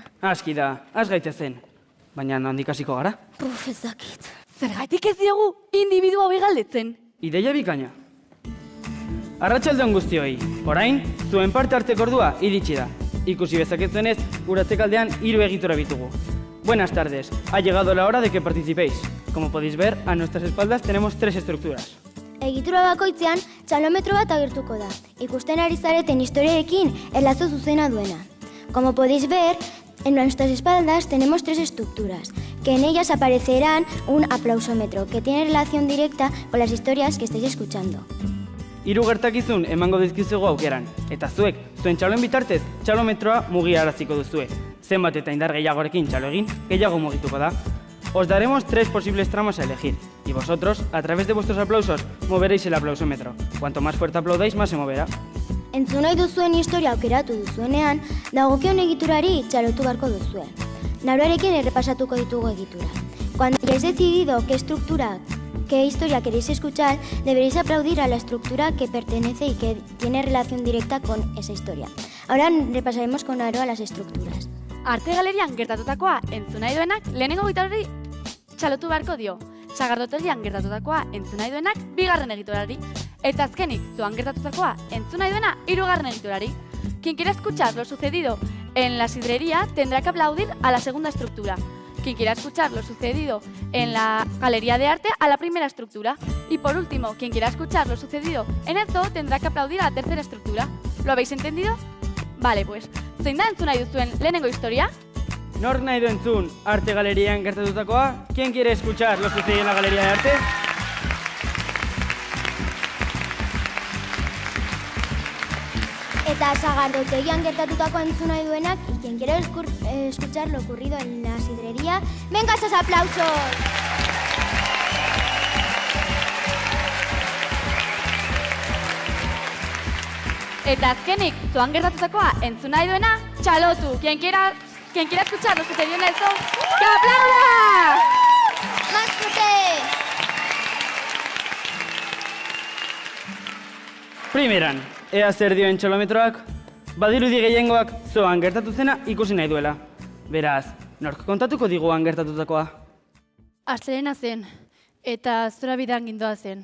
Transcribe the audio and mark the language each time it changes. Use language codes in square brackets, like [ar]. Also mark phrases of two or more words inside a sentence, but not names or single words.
[eu] Aski da, has gaitezen. Baina handik hasiko gara. Puf, ez dakit. Zergatik ez diogu individu hauei galdetzen? Ideia bikaina. Arratsaldeon guztioi, orain, zuen parte hartzeko ordua iritsi da. Ikusi bezakezuenez, uratzekaldean 3 egitura bitugu. [es] Buenas tardes, ha llegado la hora de que participéis. Como podéis ver, a nuestras espaldas tenemos 3 estructuras. [eu] Egitura bakoitzean txalometro bat agertuko da. Ikusten ari zareten historiarekin erlazo zuzena duena. [es] Como podéis ver, en nuestras espaldas tenemos 3 estructuras, que en ellas aparecerán un aplausómetro, que tiene relación directa con las historias que estáis escuchando. [eu] 3 gertakizun emango dizkizugu aukeran, eta zuek, zuen txaloen bitartez, txalometroa mugiaraziko duzue. Zenbat eta indar gehiagorekin txalo egin, gehiago mugituko da. [es] Os daremos 3 posibles tramos a elegir, y vosotros, a través de vuestros aplausos, moveréis el aplausómetro. Cuanto más fuerte aplaudáis, más se moverá. [eu] Entzun nahi duzuen historia aukeratu duzuenean, dagokion egiturari txalotu beharko duzue. Nauruarekin errepasatuko ditugu egitura. [es] Cuando hayáis decidido qué historia queréis escuchar, deberéis aplaudir a la estructura que pertenece y que tiene relación directa con esa historia. Ahora repasaremos con Aro a las estructuras. [eu] Arte galerian gertatutakoa entzun nahi duenak lehenengo egiturari txalotu beharko dio. Sagardotegian gertatutakoa entzun nahi duenak 2. egiturari. Eta azkenik, zoan gertatutakoa entzun nahi duena 3. egiturari. [es] Quien quiera escuchar lo sucedido en la sidrería tendrá que aplaudir a la 2. estructura. Quien quiera escuchar lo sucedido en la galería de arte a la 1. estructura. Y por último, quien quiera escuchar lo sucedido en el zoo tendrá que aplaudir a la 3. estructura. ¿Lo habéis entendido? Vale, pues, [eu] zein da entzun nahi duzuen lehenengo historia? Nork nahi du entzun arte galerian gertatutakoa? [es] ¿Quién quiere escuchar lo sucedido en la galería de arte? [eu] Eta sagardotegian gertatutako entzun nahi duenak, [es] y quien quiera escuchar lo ocurrido en la sidrería, ¡venga esos aplausos! [eu] Eta azkenik, zoan gertatutakoa entzun nahi duena, txalotu. [es] Quien quiera escuchar lo sucedido en el zoo, ¡que aplauda! ¡Más fuerte! [eu] Primeran, ea zer dioen txalometroak, badirudi gehiengoak zoan gertatu zena ikusi nahi duela. Beraz, nork kontatuko diguan gertatutakoa? Astelena zen, eta zora bidan gindoa zen.